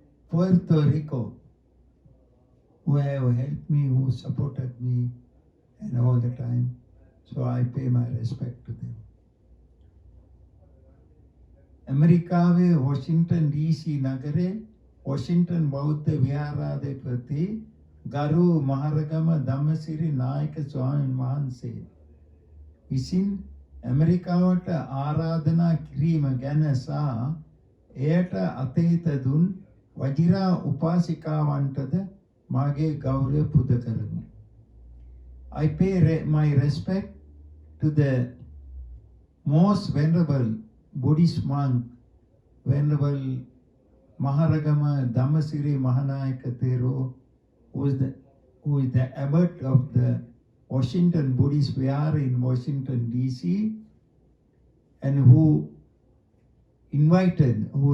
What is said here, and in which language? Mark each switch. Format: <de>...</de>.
<en>Puerto Rico, who have helped me, who supported me, and all the time. So I pay my respect to them.</en> <si>Americaවේ Washington DC නගරේ Washington බෞද්ධ විහාරාධිපති ගරු මහරගම ධම්මසිරි නායක ස්වාමීන් වහන්සේ විසින් ඇමරිකාවට ආරාධනා කිරීම ගැන සහ එයට අතීත දුන් වජිරා උපාසිකාවන්ටද මාගේ ගෞරවය පුද කරමි.</si> <en>I pay my respect to the most venerable Buddhist monk, Venerable Maharagama Dhammasiri Mahanayaka Thero, who is the abbot of the Washington Buddhist Vihar in Washington DC, and who invited</en>